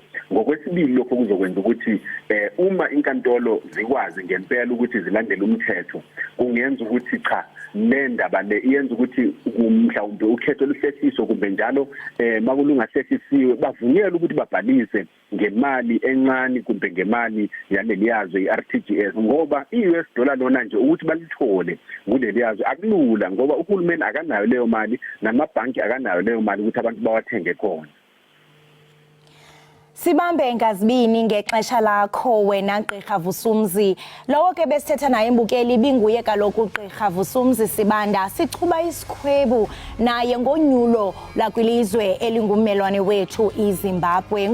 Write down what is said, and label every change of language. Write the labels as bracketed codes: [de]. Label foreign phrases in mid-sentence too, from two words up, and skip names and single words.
[nd] Ngokwesibili lokho kuzokwenza ukuthi uma inkantolo zikwazi ngempela ukuthi zilandele umthetho kungenza ukuthi cha nendaba le iyenza ukuthi mhlawumbe ukhetho luhlehliswe kumbe njalo makulungahlehliswe bavunyelwe ukuthi babhalise ngemali encane kumbe ngemali yaleli yazwe iRTGS ngoba iUS dollar lona nje ukuthi balithole kuleli yazwe akulula ngoba uhulumeni akanayo leyo mali namabhanki akanayo leyo mali ukuthi abantu bawathenge khona. [xh] Sibambe ngazibini ngexesha lakho wena Gqirha Vusumzi. Lowo ke besithetha naye imbukeli ibinguye kaloku Gqirha Vusumzi Sibanda. Sichuba isikhwebu naye ngonyulo lakwilizwe elingummelwane wethu iZimbabwe.